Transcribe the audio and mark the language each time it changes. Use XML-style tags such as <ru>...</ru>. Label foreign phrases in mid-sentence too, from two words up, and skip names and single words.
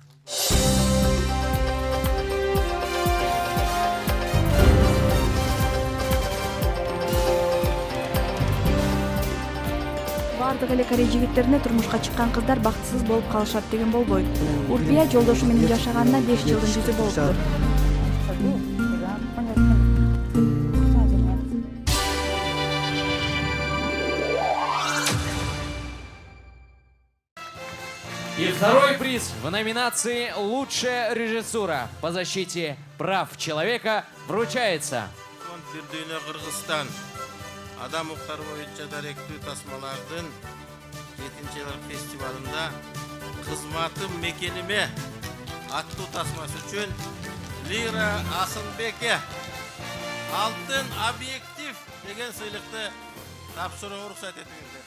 <ky>Бардык эле корей жигиттерине турмушка чыккан кыздар бактысыз болуп калышат деген болбойт. Урбия жолдошу менен жашаганына 5 жылдын жүзү болуптур.</ky> <ru>И второй приз в номинации «Лучшая режиссура» по защите прав человека вручается.</ru> <ky>Фонд Бирдүйнө Кыргызстан адам укуктары боюнча даректүү тасмалардын 7-жылдык фестивалында «Кызматым мекениме» аттуу тасмасы үчүн Лира Асылбекке алтын объектив деген сыйлыкты тапшырууга уруксат этиңиздер.</ky>